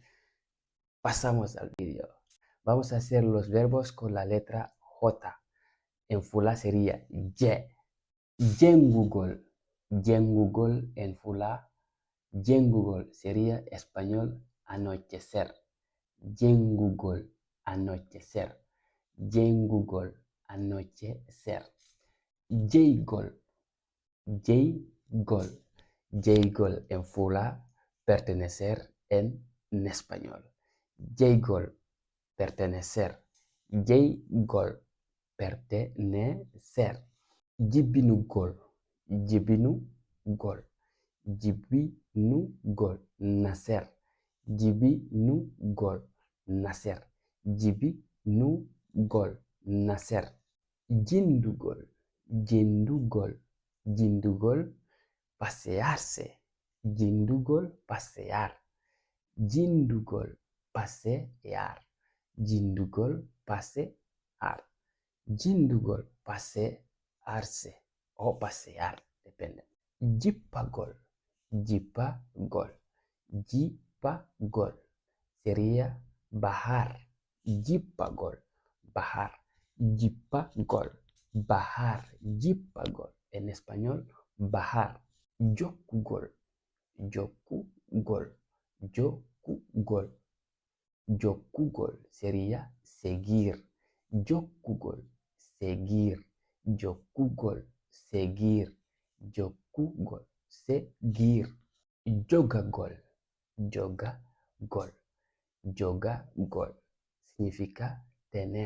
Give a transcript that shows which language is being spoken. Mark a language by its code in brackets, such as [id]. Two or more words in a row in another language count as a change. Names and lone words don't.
[es] Pasamos al vídeo. Vamos a hacer los verbos con la letra J. En Fula sería ye. Jengugol. Jengugol en Fula. Jengugol sería español anochecer. Jengugol, anochecer. Jengugol, anochecer. Jaygol, Jaygol. Jaygol en Fula, pertenecer en español. Jaygol, pertenecer. Jaygol, pertenecer. Jibinugol, Jibinugol. Jibinugol, nacer. Jibinugol, nacer. Jibinugol, nacer. Jindugol, Jindugol, Jindugol, pasearse. Jindugol, pasear. Jindugol, pasear. Jindugol, pasear. Jindugol, pasearse o pasear, depende. Jipagol, Jipagol, Jipagol sería bajar. Jipagol, bajar. Jipagol, bajar. Jipagol en español, bajar. Yokugol, Yokugol, Yokugol. Yokugol sería seguir. Yokugol, seguir. Yokugol, seguir. Yokugol, seguir. Yogagol, Yogagol. Yogagol significa tener.